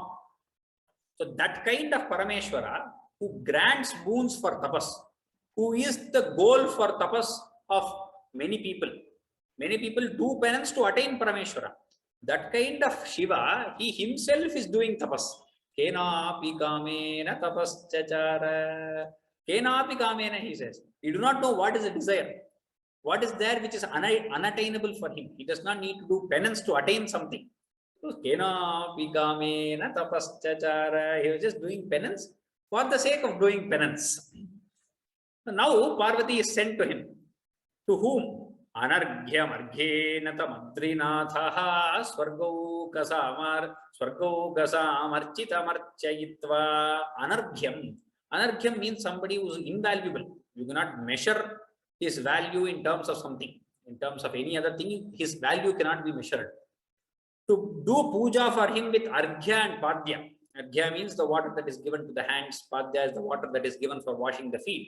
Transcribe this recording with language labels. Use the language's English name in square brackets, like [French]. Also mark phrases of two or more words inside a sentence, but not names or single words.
[English] So that kind of Parameshwara who grants boons for tapas, who is the goal for tapas of many people. Many people do penance to attain Parameshwara. That kind of Shiva, he himself is doing tapas. [Sanskrit] केनापि कामेन तपश्चचार. केनापि कामेन, [English] he says. He do not know what is a desire. What is there which is unattainable for him. He does not need to do penance to attain something. [Sanskrit] केनापि कामेन तपश्चचार. [English] He was just doing penance for the sake of doing penance. So now Parvati is sent to him. To whom? [Sanskrit] अनर्घ्यम् अर्घेण तमद्रिनाथः स्वर्गौकसामर्चितमर्चयित्वा. [English] Anarghyam means somebody who is invaluable. You cannot measure his value in terms of something. In terms of any other thing, his value cannot be measured. To do puja for him with arghya and padya. Arghya means the water that is given to the hands. Padya is the water that is given for washing the feet.